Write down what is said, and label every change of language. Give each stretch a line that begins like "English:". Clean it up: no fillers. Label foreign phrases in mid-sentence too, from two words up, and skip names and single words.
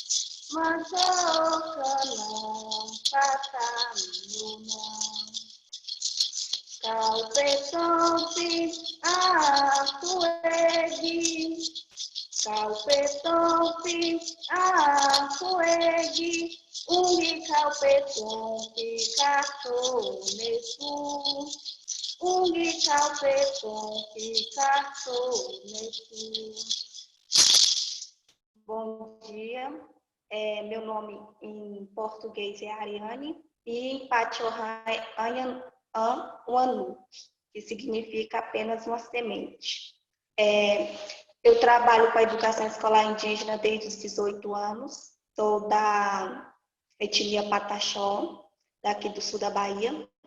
Pataxó Hã-Ha-Hãe: Manjocanam Patamionam Calpetompi Afuegi Calpetompi Afuegi Ungi calpetompi Cartonesu Ungi calpetompi Cartonesu.
Portuguese: Bom dia, meu nome em português é Ariane e em Pachorran Uanu, que significa apenas uma semente. Eu trabalho com a educação escolar indígena desde os 18 anos, sou da etnia Pataxó, daqui do sul da Bahia.